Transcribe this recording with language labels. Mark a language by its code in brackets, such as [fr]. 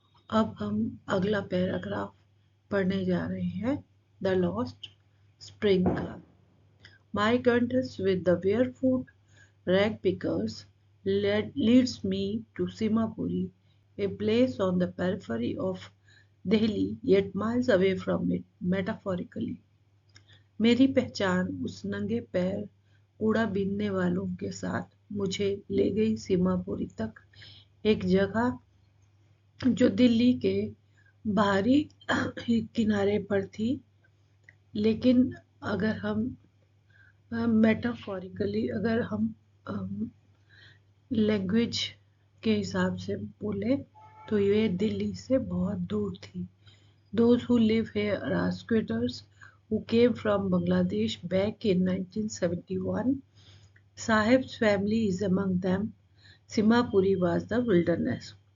[hi] अब हम अगला पैराग्राफ पढ़ने जा रहे हैं द लॉस्ट स्प्रिंग का। [en] My acquaintance with the barefoot rag pickers leads me to Simapuri, a place on the periphery of Delhi yet miles away from it metaphorically. [hi] मेरी पहचान उस नंगे पैर कूड़ा बीनने वालों के साथ मुझे ले गई सीमापुरी तक, एक जगह जो दिल्ली के बाहरी किनारे पर थी। लेकिन अगर हम मेटाफोरिकली अगर हम लैंग्वेज के हिसाब से बोले तो ये दिल्ली से बहुत दूर थी। [en] Those who live here are squatters who came from Bangladesh back in 1971. Sahib's family is among them. Simapuri was the wilderness.